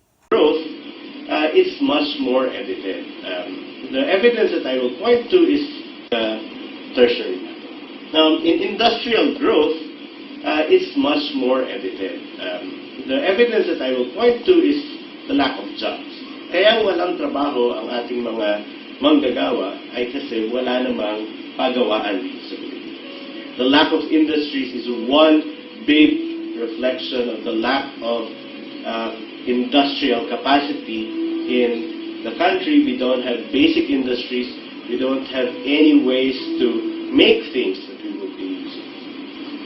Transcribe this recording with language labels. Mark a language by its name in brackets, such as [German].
[English] Growth is much more evident. The evidence that I will point to is tertiary level. Now, in industrial growth, it's much more evident. The evidence that I will point to is the lack of jobs. [Filipino] Kaya walang trabaho ang ating mga manggagawa ay kasi wala namang pagawaan dito sa Pilipinas. [English] The lack of industries is one big reflection of the lack of industrial capacity in the country. We don't have basic industries. We don't have any ways to make things that we will be using.